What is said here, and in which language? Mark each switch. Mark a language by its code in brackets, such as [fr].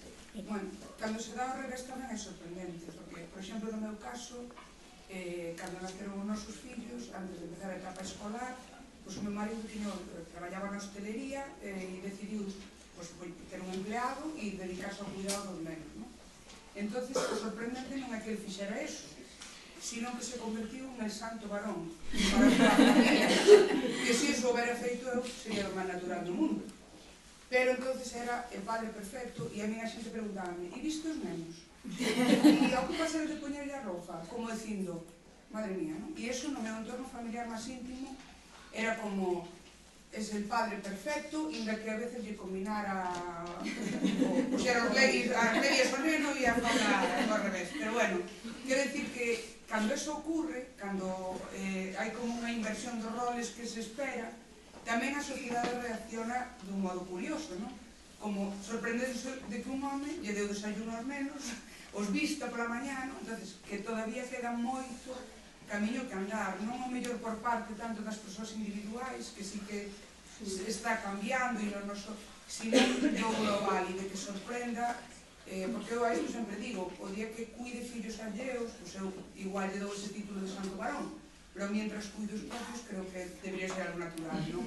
[gl] Bueno, cando se dá o revés tamén é sorprendente, porque, por exemplo, no meu caso, cando naceron os nosos fillos, antes de empezar a etapa escolar, pois o meu marido traballaba na hostelería e decidiu ter un empleado e dedicarse ao cuidado dos nenos, non? Entón, o sorprendente non é que ele fixera eso, sino que se convertiu en el santo varón. Que se iso houbera feito eu, seria o máis natural do mundo. [es] Pero entonces era el padre perfecto y a mí la gente preguntaba, ¿y viste los nenos? Y ocupase de ponerle a ropa, como diciendo, madre mía, ¿no? Y eso en mi entorno familiar más íntimo era como, es el padre perfecto, y de que a veces le combinara, pusiera a los nenos y a todo al revés. Pero bueno, quiero decir que cuando eso ocurre, cuando hay como una inversión de roles que se espera, [gl] tamén a sociedade reacciona dun modo curioso, [es] ¿no? [gl] Como sorprendéndose de que un home lle deu desayuno aos nenos, os vista pola mañá, ¿no? Entonces, que todavía queda moito camiño que andar, non o mellor por parte tanto das persoas individuais, que sí que está cambiando, e non noso, sino no global, e de que sorprenda, porque eu a isto sempre digo, o día que cuide fillos alleos, pues eu igual lle dou ese título de santo varón, pero mientras cuido os propios, creo que debería ser algo natural, non?